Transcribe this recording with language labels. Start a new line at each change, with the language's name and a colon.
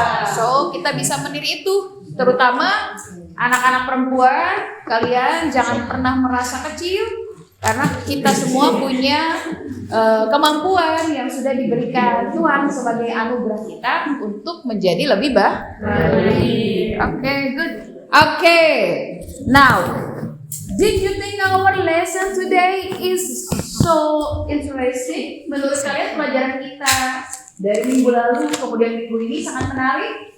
Indonesian: So, kita bisa meniru itu, terutama anak-anak perempuan. Kalian jangan pernah merasa kecil, karena kita semua punya kemampuan yang sudah diberikan Tuhan sebagai anugerah kita untuk menjadi lebih baik.
English: Oke, good. Okay, now, did you think our lesson today is so interesting?
Indonesian: Menurut kalian pelajaran kita dari minggu lalu kemudian minggu ini sangat menarik?